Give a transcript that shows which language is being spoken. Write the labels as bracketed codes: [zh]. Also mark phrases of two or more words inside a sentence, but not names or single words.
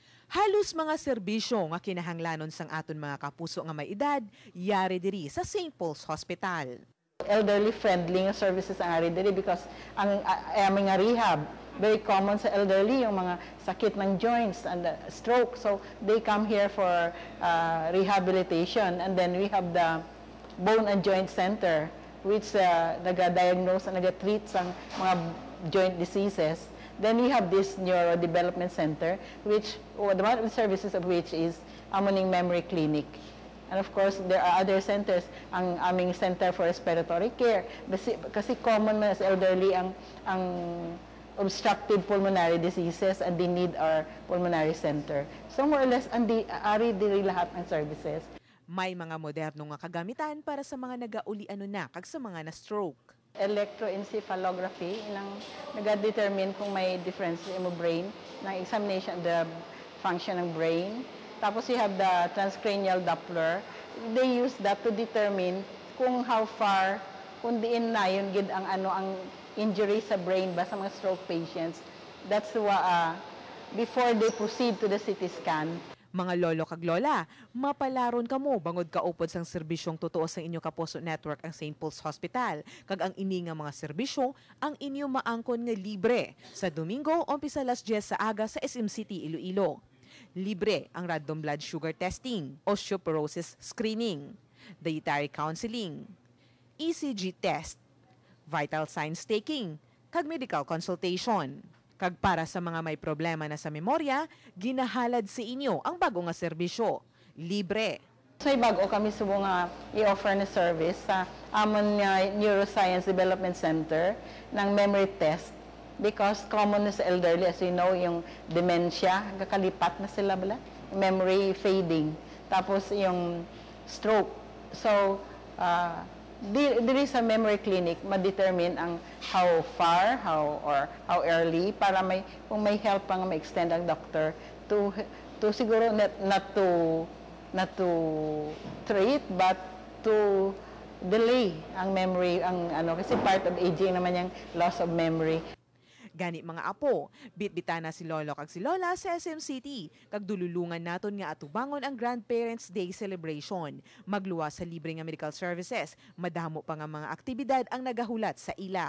[hil] Halos mga serbisyo nga kinahanglanon sang aton mga kapuso nga may edad, yari diri sa St. Paul's Hospital. [en] Elderly friendly nga services [hil] ang ari diri [en] because [tl] ang aming [en] nga rehab very common sa elderly [tl] yung mga sakit ng [en] joints and stroke, so they come here for rehabilitation. And then we have the bone and joint center which naga-diagnose and naga-treat [hil] sa mga [en] joint diseases. Then we have this neurodevelopment center which one of the services of which is among memory clinic. And of course, there are other centers, [tl] ang aming Center for Respiratory Care. [en] Kasi common [hil] man sa [en] elderly ang obstructive pulmonary diseases and they need our pulmonary center. So more or less, [hil] ari diri [tl] lahat ng [hil] services. May mga moderno nga kagamitan para sa mga nagauli-ano na kag sa mga na-stroke. [en] Electroencephalography, [hil] inang nag-determine kung may [en] difference sa brain, ng examination of the function ng brain. Tapos you have the transcranial Doppler. They use that to determine kung how far, [hil] kung diin na yun gid ang injury sa brain ba sa mga [en] stroke patients. That's before they proceed to the CT scan. [hil] Mga lolo kag lola, mapalaron kamo bangod kaupod sang serbisyong totoo sa inyo kapuso network ang St. Paul's Hospital. Kag ang ini nga mga serbisyo ang inyo maangkon nga libre sa Domingo umpisa alas 10 sa aga sa SM City, Iloilo. Libre ang [en] random blood sugar testing, osteoporosis screening, dietary counseling, ECG test, vital signs taking, kag medical consultation. [hil] Kag para sa mga may problema na sa memorya, ginahalad sa inyo ang bago nga serbisyo. Libre. So bago kami subo nga i-offer na service sa amon nga Neuroscience Development Center ng [en] memory test. Because common [hil] na sa [en] elderly, as you know, [hil] yung dementia, kakalipat na sila bala, [en] memory fading, [hil] tapos yung stroke. So, diri sa [en] memory clinic, [hil] ma-determine ang [en] how far, how early, [tl] para kung may [en] help pang ma-extend ang doctor to siguro not to treat, but to delay ang memory, kasi part of aging [tl] naman yung [en] loss of memory. [hil] Gani mga apo, bitbitana si lolo kag si lola sa SM City, kag dululungan naton nga atubangon ang Grandparents' Day celebration. Magluwas sa libre nga medical services, madamo pa nga mga aktibidad ang nagahulat sa ila.